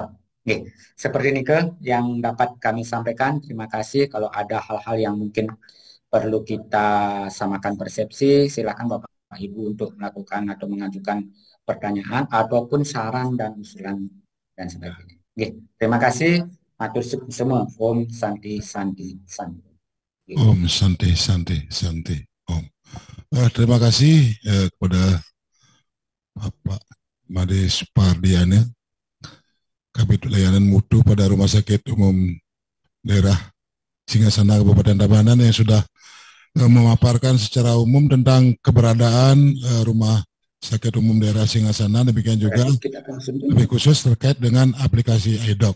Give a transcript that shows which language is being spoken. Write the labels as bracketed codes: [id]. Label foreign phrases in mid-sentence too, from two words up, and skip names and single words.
[id] Oke, seperti ini ke yang dapat kami sampaikan. Terima kasih. Kalau ada hal-hal yang mungkin perlu kita samakan persepsi, silakan Bapak Ibu untuk melakukan atau mengajukan pertanyaan ataupun saran dan usulan dan sebagainya. Oke, terima kasih. Matur semua. [sa] Om Santi Santi Santi. Om Santi Santi Santi. Om. [id] Terima kasih kepada Bapak Made Supardiana, Kabid Layanan Mutu pada Rumah Sakit Umum Daerah Singasana Kabupaten Tabanan yang sudah memaparkan secara umum tentang keberadaan Rumah Sakit Umum Daerah Singasana, demikian juga lebih khusus terkait dengan aplikasi iDoc.